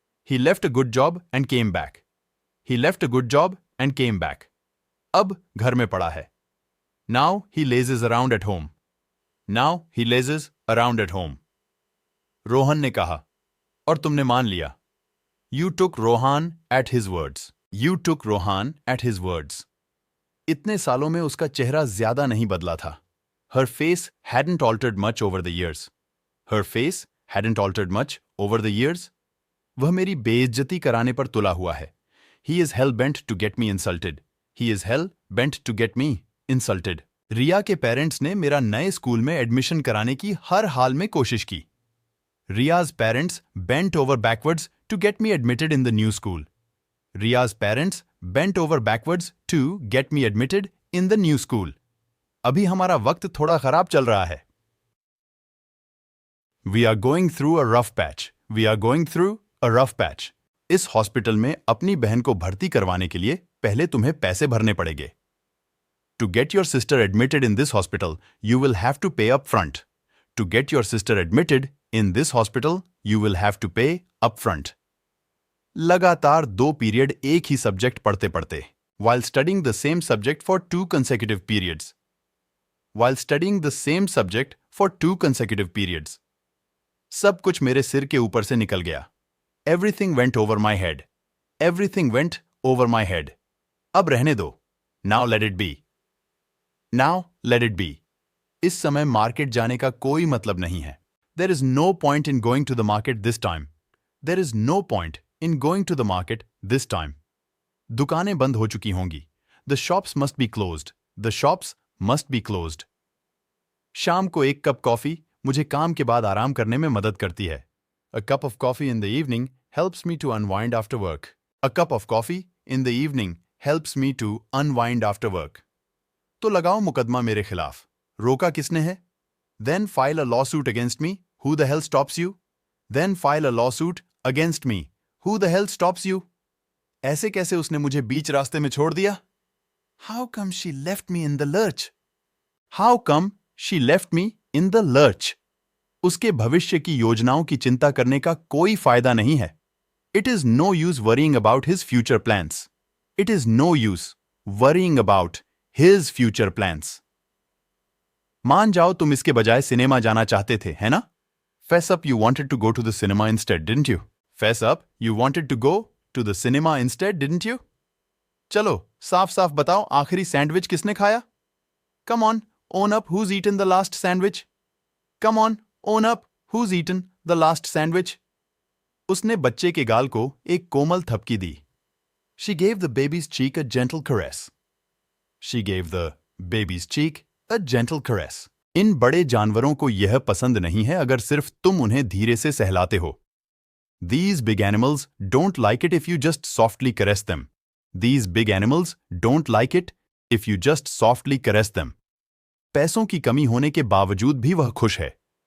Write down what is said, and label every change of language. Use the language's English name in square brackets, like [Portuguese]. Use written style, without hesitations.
[English] He left a good job and came back. He left a good job and came back. [Hindi] अब घर में पड़ा है। [English] Now he lazes around at home. Now he lazes around at home. [Hindi] Rohan ने कहा, और तुमने मान लिया। [English] You took Rohan at his words. You took Rohan at his words. [Hindi] इतने सालों में उसका चेहरा ज्यादा नहीं बदला था। [English] Her face hadn't altered much over the years. Her face hadn't altered much over the years. [Hindi] वह मेरी बेइज्जती कराने पर तुला हुआ है। [English] He is hell bent to get me insulted. He is hell bent to get me insulted. [Hindi] रिया के parents ने मेरा नए स्कूल में एडमिशन कराने की हर हाल में कोशिश की। [English] Riya's parents bent over backwards to get me admitted in the new school. Riya's parents bent over backwards to get me admitted in the new school. [Hindi] अभी हमारा वक्त थोड़ा खराब चल रहा है। [English] We are going through a rough patch. We are going through a rough patch. [Hindi] इस hospital में अपनी बहन को भर्ती करवाने के लिए पहले तुम्हें पैसे भरने पड़ेंगे। [English] To get your sister admitted in this hospital, you will have to pay up front. To get your sister admitted in this hospital, you will have to pay up front. [Hindi] लगातार 2 पीरियड एक ही subject पढ़ते पढ़ते, [English] while studying the same subject for 2 consecutive periods. While studying the same subject for 2 consecutive periods. [Hindi] सब कुछ मेरे सिर के ऊपर से निकल गया। [English] Everything went over my head. Everything went over my head. [Hindi] अब रहने दो। [English] Now let it be. Now let it be. [Hindi] इस समय मार्केट जाने का कोई मतलब नहीं है। [English] There is no point in going to the market this time. There is no point in going to the market this time. [Hindi] दुकानें बंद हो चुकी होंगी। [English] The shops must be closed. The shops must be closed. [Hindi] शाम को एक cup coffee मुझे काम के बाद आराम करने में मदद करती है। [English] A cup of coffee in the evening helps me to unwind after work. A cup of coffee in the evening helps me to unwind after work. [Hindi] तो लगाओ मुकदमा मेरे खिलाफ। रोका किसने है? [English] Then file a lawsuit against me. Who the hell stops you? Then file a lawsuit against me. Who the hell stops you? [Hindi] ऐसे कैसे उसने मुझे बीच रास्ते में छोड़ दिया? [English] How come she left me in the lurch? How come she left me in the lurch? [Hindi] उसके भविष्य की योजनाओं की चिंता करने का कोई फायदा नहीं है. [English] It is no use worrying about his future plans. It is no use worrying about his future plans. [Hindi] मान जाओ तुम इसके बजाय सिनेमा जाना चाहते थे, है ना? [English] Fess up, you wanted to go to the cinema instead, didn't you? Fess up, you wanted to go to the cinema instead, didn't you? [Hindi] चलो, साफ साफ बताओ आखिरी सैंडविच किसने खाया? [English] Come on, own up who's eaten the last sandwich? Come on, own up who's eaten the last sandwich? [Hindi] उसने बच्चे के गाल को एक कोमल थपकी दी. [English] She gave the baby's cheek a gentle caress. She gave the baby's cheek a gentle caress. [Hindi] इन बड़े जानवरों को यह पसंद नहीं है अगर सिर्फ तुम उन्हें धीरे से सहलाते हो. [English] These big animals don't like it if you just softly caress them. These big animals don't like it if you just softly caress them. [Hindi] पैसों की कमी होने के बावजूद भी वह खुश है.